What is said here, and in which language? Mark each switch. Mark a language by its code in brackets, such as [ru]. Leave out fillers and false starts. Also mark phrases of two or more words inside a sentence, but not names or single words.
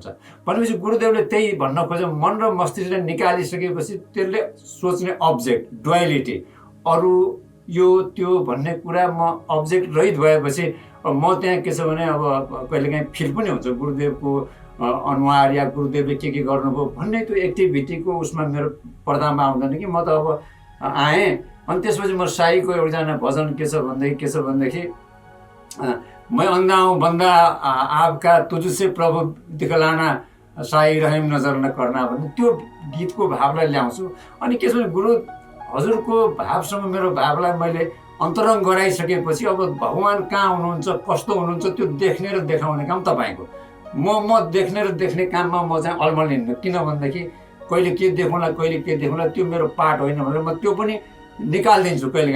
[ne] भनेपछि गुरुदेवले त्यही भन्न खोज्छ, मन र मस्तिष्कलाई निकालिसकेपछि त्यसले सोच्ने [en] object duality [ne] अरू यो त्यो भन्ने कुरा म अब्जेक्ट रहित भएपछि म त्यहाँ के छ भने अब कहिलेकाहीँ फिल पनि हुन्छ गुरुदेवको अनुहार या गुरुदेवले के गर्नुभयो भन्ने त्यो एक्टिभिटीको उसमा मेरो पर्दामा आउँदैन कि म त अब आएँ। अनि त्यसपछि म साईको एकजना भजन के छ भनेदेखि [hi] मैं अंधा हूँ बंदा आपका तुझसे प्रभु दिखलाना साई रहीम नजर न करना [ne] भन्ने त्यो गीतको भावलाई ल्याउँछु। अनि के छ भने गुरु हजुरको भावसँग मेरो भावलाई मैले अन्तरङ्ग गराइसकेपछि अब भगवान् कहाँ हुनुहुन्छ, कस्तो हुनुहुन्छ त्यो देख्ने र देखाउने काम तपाईँको। म देख्ने र देख्ने काममा म चाहिँ अल्मलिन्न, किनभनेदेखि कहिले के देखौँला कहिले के देखौँला त्यो मेरो पार्ट होइन भनेर म त्यो पनि निकालिदिन्छु कहिलेकाहीँ।